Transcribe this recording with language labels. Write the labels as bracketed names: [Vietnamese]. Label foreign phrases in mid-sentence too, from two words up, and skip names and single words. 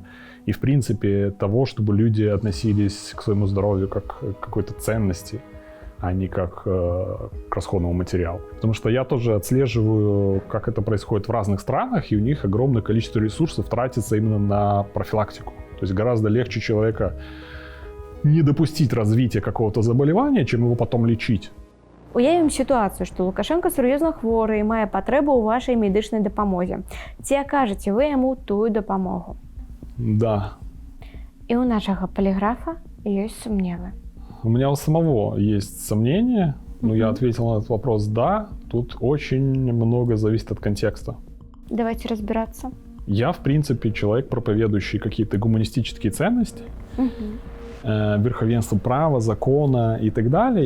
[Russian] И, в принципе, того, чтобы люди относились к своему здоровью как к какой-то ценности, а не как к расходному материалу. Потому что я тоже отслеживаю, как это происходит в разных странах, и у них огромное количество ресурсов тратится именно на профилактику. То есть гораздо легче человека не допустить развития какого-то заболевания, чем его потом лечить. [Belarusian] Уявім сітуацыю, што Лукашенко сур'ёзна хворы і мае патрэбу ў вашай медычнай дапамозе. Ці акажаце вы яму тую дапамогу? [Russian] Да. [Belarusian] І ў нашага поліграфа ёсць сумневы. [Russian] У меня у самого есть сомнения, но я ответил на этот вопрос «да». Тут очень много зависит от контекста. Давайте разбираться. Я, в принципе, человек, проповедующий какие-то гуманистические ценности, верховенство права, закона и так далее.